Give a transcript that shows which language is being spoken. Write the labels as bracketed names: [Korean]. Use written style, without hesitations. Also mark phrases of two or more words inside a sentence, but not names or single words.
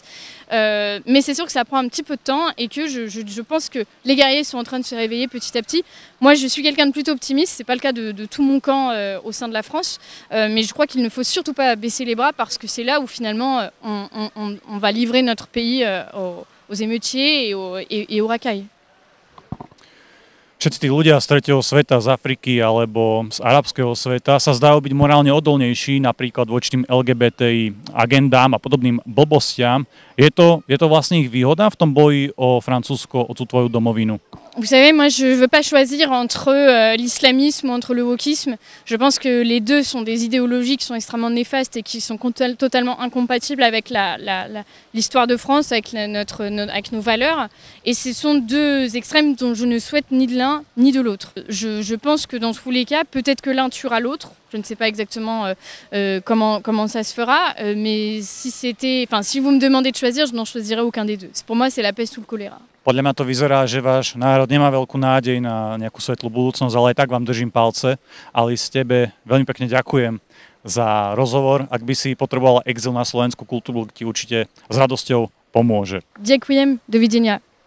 [French] Mais c'est sûr que ça prend un petit peu de temps et que je pense que les guerriers sont en train de se réveiller petit à petit. Moi, je suis quelqu'un de plutôt optimiste, c'est pas le cas de tout mon camp au sein de la France, mais je crois qu'il ne faut surtout pas baisser les bras parce que c'est là où finalement on va livrer notre pays aux émeutiers et aux racailles. [Slovak] Všetci tí ľudia z tretieho sveta, z Afriky alebo z arabského sveta sa zdajú byť morálne odolnejší napríklad voči tým LGBTI agendám a podobným blbostiam. Je to vlastne ich výhoda v tom boji o Francúzsko, o tú tvoju domovinu? [French] Vous savez, moi je ne veux pas choisir entre l'islamisme ou entre le wokisme. Je pense que les deux sont des idéologies qui sont extrêmement néfastes et qui sont totalement incompatibles avec l'histoire de France, avec nos valeurs. Et ce sont deux extrêmes dont je ne souhaite ni de l'un ni de l'autre. Je pense que dans tous les cas, peut-être que l'un tuera l'autre. Je ne sais pas exactement comment ça se fera, mais si vous me demandez de choisir, je n'en choisirai aucun des deux. Pour moi, c'est la peste ou le choléra. [Slovak] Podľa mňa to vyzerá, že váš národ nemá veľkú nádej na nejakú svetlú budúcnosť, ale aj tak vám držím palce. Alice, tebe veľmi pekne ďakujem za rozhovor. Ak by si potrebovala exil na slovenskú kultúru, ti určite s radosťou pomôže. Ďakujem, dovidenia.